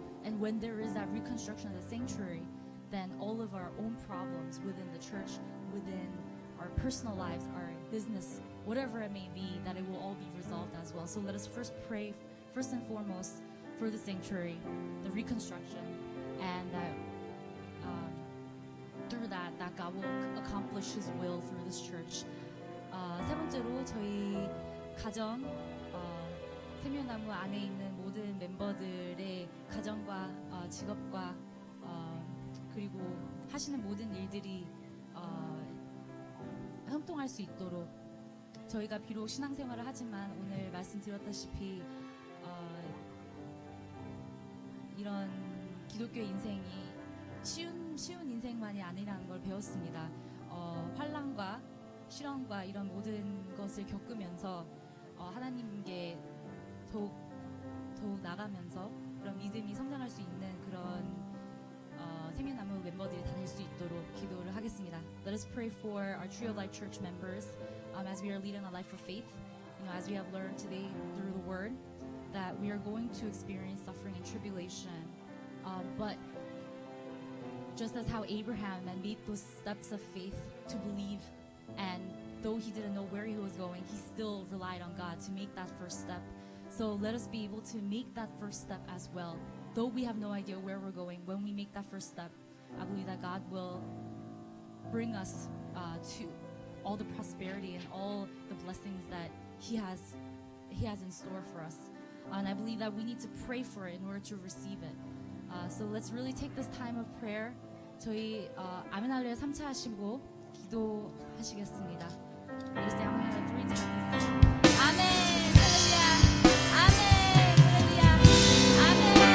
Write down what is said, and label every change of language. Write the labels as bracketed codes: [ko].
[en] And when there is that reconstruction of the sanctuary, then all of our own problems within the church, within our personal lives, our business, whatever it may be, that it will all be resolved as well. So let us first pray, first and foremost, for the sanctuary, the reconstruction, and that through that God will accomplish His will through this church. [ko] 세 번째로 저희 가정, 생명나무 안에 있는 모든 멤버들의 가정과 직업과 그리고 하시는 모든 일들이 형통할 수 있도록 저희가 비록 신앙생활을 하지만 오늘 말씀드렸다시피 이런 기독교 인생이 쉬운 인생만이 아니라는 걸 배웠습니다. 환난과 시련과 이런 모든 것을 겪으면서 하나님께 더욱 나가면서 그런 믿음이 성장할 수 있는 그런 생명나무 멤버들이 다 될 수 있도록 기도를 하겠습니다. [en] Let us pray for our Tree of Life Church members as we are leading a life of faith. As we have learned today through the Word, that we are going to experience suffering and tribulation. But just as how Abraham made those steps of faith to believe, and though he didn't know where he was going, he still relied on God to make that first step. So let us be able to make that first step as well. Though we have no idea where we're going, when we make that first step, I believe that God will bring us to all the prosperity and all the blessings that He has in store for us. And I believe that we need to pray for it in order to receive it. So let's really take this time of prayer. [ko] 저희 아멘 할렐루야 3차 하시고 기도하시겠습니다. [en] Let us say [ko] 아멘 할렐루야 [en] 3 times. [ko] 아멘 할렐루야 아멘 할렐루야 아멘